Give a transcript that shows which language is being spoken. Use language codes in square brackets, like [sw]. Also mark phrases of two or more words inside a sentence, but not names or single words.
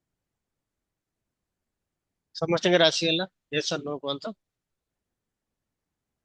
[or] ସମସ୍ତଙ୍କର ଆସିଗଲା? [en] yes or no କୁହନ୍ତୁ।